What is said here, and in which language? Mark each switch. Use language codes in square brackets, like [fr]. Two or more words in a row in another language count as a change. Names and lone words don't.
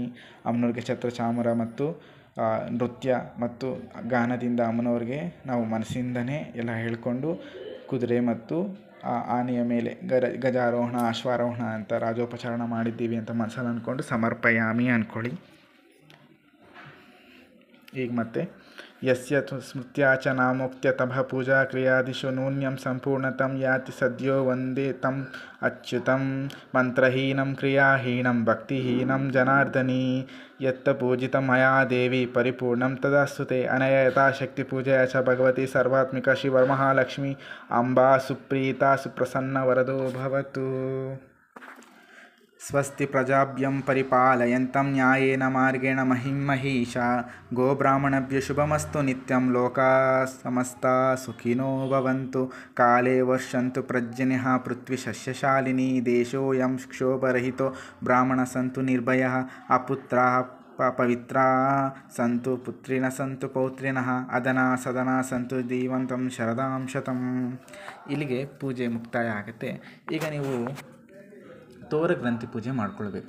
[kn] ಅಮ್ಮನವ್ರಿಗೆ ಛತ್ರ ಚಾಮರ ಮತ್ತು ನೃತ್ಯ ಮತ್ತು ಗಾನದಿಂದ ಅಮ್ಮನವ್ರಿಗೆ ನಾವು ಮನಸ್ಸಿಂದನೇ ಎಲ್ಲ ಹೇಳ್ಕೊಂಡು ಕುದುರೆ ಮತ್ತು ಆನೆಯ ಮೇಲೆ ಗಜಾರೋಹಣ ಅಶ್ವಾರೋಹಣ ಅಂತ ರಾಜೋಪಚಾರಣ ಮಾಡಿದ್ದೀವಿ ಅಂತ ಮನಸ್ಸಲ್ಲಿ ಅಂದ್ಕೊಂಡು ಸಮರ್ಪಯಾಮಿ ಅಂದ್ಕೊಳ್ಳಿ. ಈಗ ಮತ್ತೆ [sa] ಯಸ್ಯ ಸ್ಮೃತ್ಯಾ ಚ ನಾಮೋಕ್ತ್ಯತಃ ಪೂಜಾ ಕ್ರಿಯಾದಿಷು ನೂನ್ಯಂ ಸಂಪೂರ್ಣತಂ ಯಾತಿ ಸದ್ಯೋ ವಂದೇ ತಂ ಅಚ್ಯುತಂ. ಮಂತ್ರಹೀನಂ ಕ್ರಿಯಾಹೀನಂ ಭಕ್ತಿಹೀನಂ ಜನಾರ್ದನಿ ಯತ್ತ ಪೂಜಿತಂ ಮಯಾ ದೇವಿ ಪರಿಪೂರ್ಣಂ ತದಾಸ್ತುತೆ. ಅನಯ ಯಥಾಶಕ್ತಿ ಪೂಜೆಯ ಚ ಭಗವತಿ ಸರ್ವಾತ್ಮಿಕ ಶ್ರೀವರಮಹಾಲಕ್ಷ್ಮೀ ಅಂಬಾ ಸುಪ್ರೀತಾ ಸುಪ್ರಸನ್ನ ವರದೋ ಭವತು. ಸ್ವಸ್ತಿ ಪ್ರಜಾಭ್ಯಂ ಪರಿಪಾಲಯಂತಂ ನ್ಯಾಯೇನ ಮಾರ್ಗೇಣ ಮಹಿಂ ಮಹೀಷಾ. ಗೋಬ್ರಾಹ್ಮಣಭ್ಯೋ ಶುಭಮಸ್ತು ನಿತ್ಯಂ ಲೋಕಾ ಸಮಸ್ತಾ ಸುಖಿನೋ ಭವಂತು. ಕಾಲೇ ವರ್ಷಂತು ಪರ್ಜನ್ಯಃ ಪೃಥ್ವಿ ಸಸ್ಯಶಾಲಿನಿ. ದೇಶೋಯಂ ಕ್ಷೋಭರಹಿತೋ ಬ್ರಾಹ್ಮಣ ಸಂತು ನಿರ್ಭಯಃ. ಅಪುತ್ರಾಃ ಪವಿತ್ರಾಃ ಸಂತು ಪುತ್ರಿನಃ ಸಂತು ಪೌತ್ರಿನಃ. ಅದನಾ ಸದನಾ ಸಂತು ಜೀವಂತಂ ಶರದಾಂ ಶತಂ. [kn] ಇಲ್ಲಿಗೆ ಪೂಜೆ ಮುಕ್ತಾಯ ಆಗುತ್ತೆ. ಈಗ ನೀವು ತೋರ ಗ್ರಂಥಿ ಪೂಜೆ ಮಾಡ್ಕೊಳ್ಬೇಕು.